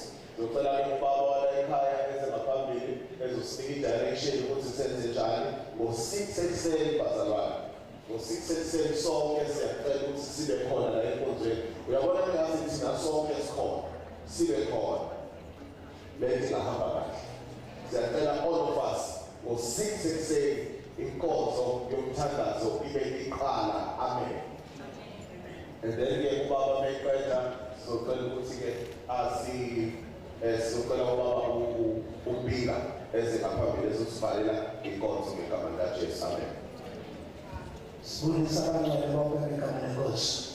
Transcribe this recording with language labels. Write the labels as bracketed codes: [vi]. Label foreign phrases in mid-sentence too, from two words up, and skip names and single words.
[zu] Ngicela ubaba wala ekhaya eze ngaphambili ezosinika i-direction ukuthi senze njani ngo-6 ekuseni bazalwane. Ngo-6 ekuseni sonke siyacela ukuthi sibe khona la enkonzweni. Uyabona ngathi thina sonke sikhona sibe khona lento ingahamba kahle. Siyacela [en] all of us [zu] ngo-6 ekuseni inkonzo yomthandazo ibe iqala. Amen. [en] And then [zu] ke ubaba meqeda socela ukuthi ke socela ubaba umbika eze ngaphambili ezosivalela inkonzo ngegama likaJesu. Amen. Sibonisa abantwana bonke ngegama lenkosi.